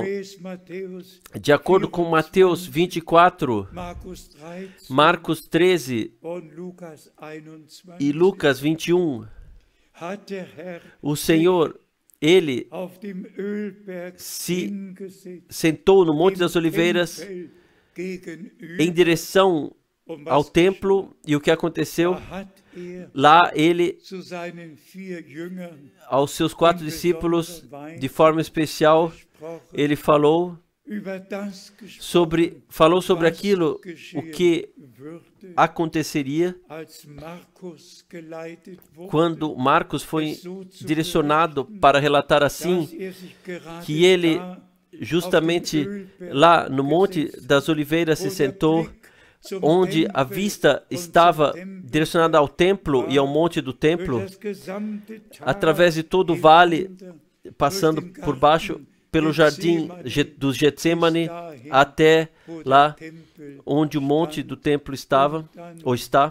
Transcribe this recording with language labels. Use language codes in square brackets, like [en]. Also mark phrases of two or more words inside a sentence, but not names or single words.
[pt] De acordo com Mateus 24, Marcos 13 e Lucas 21, o Senhor, Ele se sentou no Monte das Oliveiras em direção ao templo, e o que aconteceu? Lá ele, [de] zu seinen 4 Jüngern [pt] aos seus 4 discípulos, de forma especial, ele falou sobre aquilo, o que aconteceria quando Marcos foi direcionado para relatar assim, que ele justamente lá no Monte das Oliveiras se sentou, onde a vista estava direcionada ao templo e ao monte do templo, através de todo o vale, passando por baixo, pelo jardim do Getsemane, até lá onde o monte do templo estava, ou está.